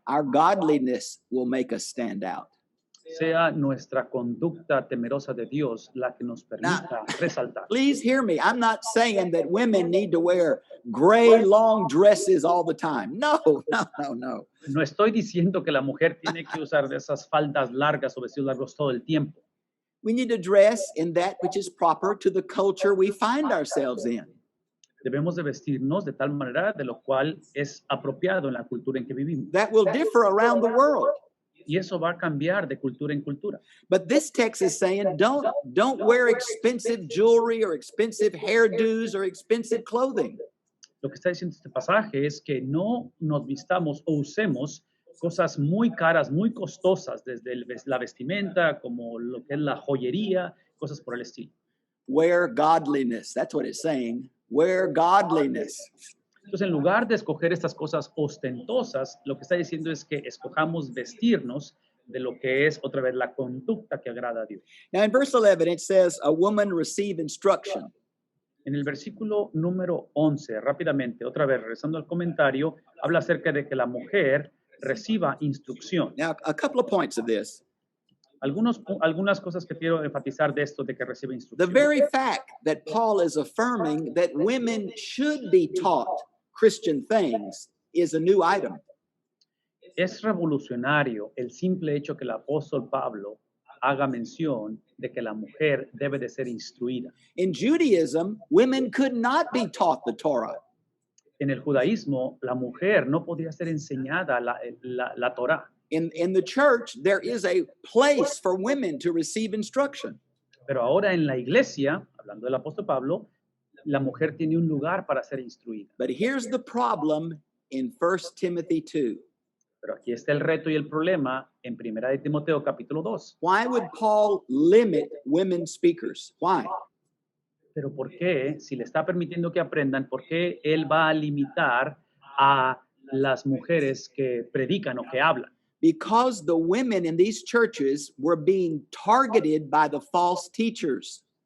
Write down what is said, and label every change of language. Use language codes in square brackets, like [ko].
[en] Our godliness will make us stand out. [es] Sea nuestra conducta temerosa de Dios la que nos permita resaltar. [en] Please hear me. I'm not saying that women need to wear gray long dresses all the time. [es] No. No estoy diciendo que la mujer tiene que usar de esas faldas largas o vestidos largos todo el tiempo. [en] We need to dress in that which is proper to the culture we find ourselves in. [es] Debemos de vestirnos de tal manera de lo cual es apropiado en la cultura en que vivimos. [en] That will differ around the world. [es] Y eso va a cambiar de cultura en cultura. [en] But this text is saying don't wear expensive jewelry or expensive hairdos or expensive clothing. [es] Lo que está diciendo este pasaje es que no nos vistamos o usemos cosas muy caras, muy costosas, desde la vestimenta, como lo que es la joyería, cosas por el estilo. [en] Wear godliness. That's what it's saying. Wear godliness. [es] Entonces, en lugar de escoger estas cosas ostentosas, lo que está diciendo es que escojamos vestirnos de lo que es otra vez la conducta que agrada a Dios. [en] Now in verse 11, it says, a woman receive instruction. [es] En el versículo número 11, rápidamente, otra vez regresando al comentario, habla acerca de que la mujer reciba instrucción. [en] Now, a couple of points of this. [es] Algunas cosas que quiero enfatizar de esto de que recibe [en] The [es] instrucción. [en] very fact that Paul is affirming that women should be taught Christian things is a new item. [es] Es revolucionario el simple hecho que el apóstol Pablo haga mención de que la mujer debe de ser instruida. [en] In Judaism, women could not be taught the Torah. [es] En el judaísmo, la mujer no podía ser enseñada la Torá, [en] In the church, there is a place for women to receive instruction. [es] pero ahora en la iglesia, hablando del apóstol Pablo, la mujer tiene un lugar para ser instruida. [en] But here's the problem in 1 Timothy 2. [es] Pero aquí está el reto y el problema en 1 de Timoteo capítulo 2. [en] Why would Paul limit women speakers? Why? [es] Pero ¿por qué, si le está permitiendo que aprendan, por qué él va a limitar a las mujeres que predican o que hablan? [en] Because the women in these churches were being targeted by the false teachers.